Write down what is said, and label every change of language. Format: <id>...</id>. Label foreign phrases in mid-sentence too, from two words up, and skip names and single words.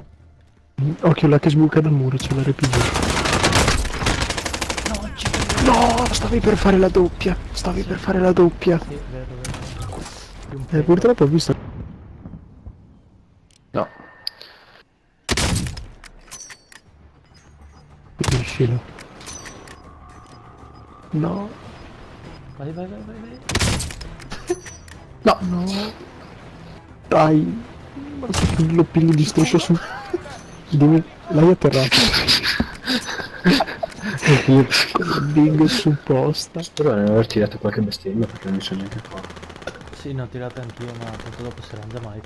<it>Occhio là che sbuca dal muro, c'è l'RPG. No, stavi per fare la doppia. Stavi per fare la doppia. Sì, vero, vero. Più un pelo. Purtroppo ho visto. No. Finiscilo. No. Vai, vai, vai, vai, vai. No. No. Dai. Ma se lo pigli di striscio su. Dimmi. L'hai atterrato. Con Big su posta. Però ne aver tirato qualche bestemmia perché non so neanche qua. Sì, ne ho tirate anch'io, ma tanto dopo si arrangia Michael.</it>